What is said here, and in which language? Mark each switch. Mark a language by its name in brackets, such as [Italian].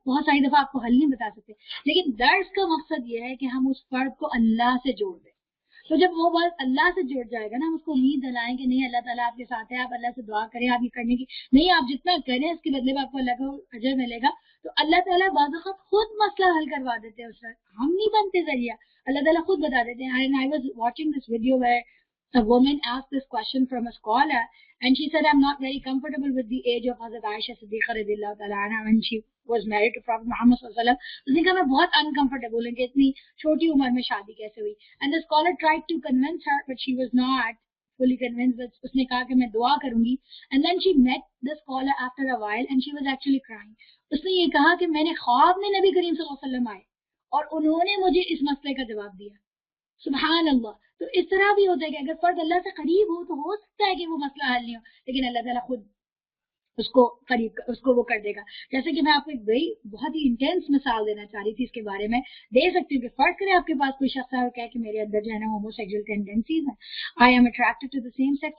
[Urdu] بہت ساری دفعہ آپ کو حل نہیں بتا سکتے, لیکن درس کا مقصد یہ ہے کہ ہم اس فرد کو اللہ سے جوڑ دیں. تو جب وہ بات اللہ سے جڑ جائے گا نا, ہم اس کو امید دلائیں کہ نہیں اللہ تعالیٰ آپ کے ساتھ ہے, آپ اللہ سے دعا کریں, آپ یہ کرنے کی نہیں, آپ جتنا کریں اس کے بدلے میں آپ کو اللہ کو اجر ملے گا. تو اللہ تعالیٰ بعض اوقات خود مسئلہ حل کروا دیتے ہیں, اس وقت ہم نہیں بنتے ذریعہ, اللہ تعالیٰ خود بتا دیتے ہیں. [English] And I was watching this video where a woman asked this question from a scholar, and she said, I'm not very comfortable with the age of Hazrat Aisha Siddiqa radhiyallahu ta'ala anha when she was married to Prophet Muhammad sallallahu alaihi wasallam. [Urdu] اس نے کہا میں بہت uncomfortable ہوں کہ اتنی چھوٹی عمر میں شادی کیسے ہوئی. [English] And the scholar tried to convince her, but she was not fully convinced. [Urdu] But اس نے کہا کہ میں دعا کروں گی. [English] And then she met the scholar after a while and she was actually crying. [Urdu] اس نے یہ کہا کہ میں نے خواب میں نبی کریم صلی اللہ علیہ وسلم آئے اور انہوں نے مجھے اس مسئلے کا جواب دیا. سبحان اللہ. تو اس طرح بھی ہوتا ہے کہ اگر فرد اللہ سے قریب ہو تو ہو سکتا ہے کہ وہ مسئلہ حل نہیں ہو, لیکن اللہ تعالیٰ خود اس کو قریب اس کو وہ کر دے گا. جیسے کہ میں آپ کو ایک بڑی بہت ہی انٹینس مثال دینا چاہ رہی تھی, اس کے بارے میں دے سکتی ہوں کہ فرض کریں آپ کے پاس کوئی شخص ہے اور کہے کہ میرے اندر جو ہے نا ہومو سیکسوئل ٹینڈنسیز ہیں, [English] I am attracted to the same sex.